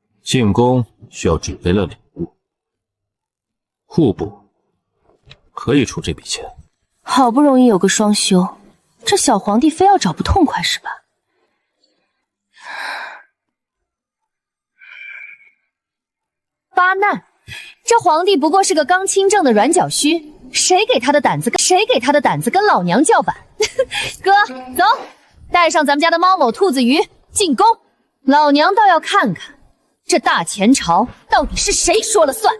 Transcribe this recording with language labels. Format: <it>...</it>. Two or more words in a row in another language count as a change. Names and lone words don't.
<zh>進宮需要準備了禮物，戶部可以出這筆錢。好不容易有個雙休，這小皇帝非要找不痛快是吧？巴难，這皇帝不過是個刚亲政的軟腳鬚，誰給他的膽子跟老娘叫板？哥，走，帶上咱們家的貓狗兔子魚進宮，老娘倒要看看這大前朝到底是誰說了算。</zh>